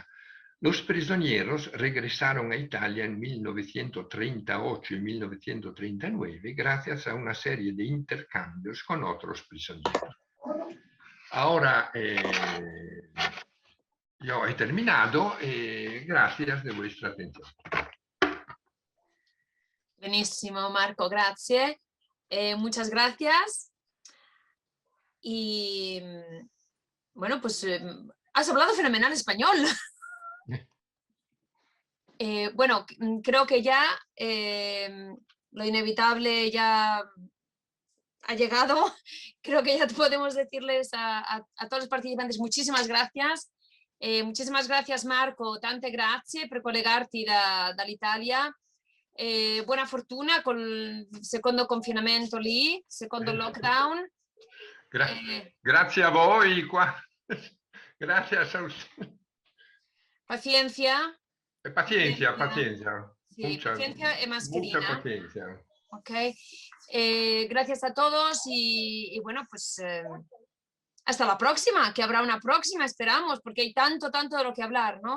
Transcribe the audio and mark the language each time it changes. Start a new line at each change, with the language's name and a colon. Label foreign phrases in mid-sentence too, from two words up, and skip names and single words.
Spanish: Los prisioneros regresaron a Italia en 1938 y 1939 gracias a una serie de intercambios con otros prisioneros. Ahora yo he terminado. Gracias de vuestra atención.
Italian: Benissimo, Marco, grazie.
Spanish: Muchas gracias. Y bueno, pues has hablado fenomenal español. Bueno, creo que ya lo inevitable ya ha llegado. Creo que ya podemos decirles a todos los participantes muchísimas gracias. Muchísimas gracias Marco,
Italian: tante grazie per collegarti dall'Italia. Buona fortuna con il secondo confinamento lì, secondo lockdown. Grazie a voi qua.
Spanish: Gracias a usted. Paciencia. Paciencia. Sí, paciencia y mascarilla. Mucha paciencia. Ok. Gracias a todos y bueno, pues hasta la próxima, que habrá una próxima, esperamos, porque hay tanto de lo que hablar, ¿no?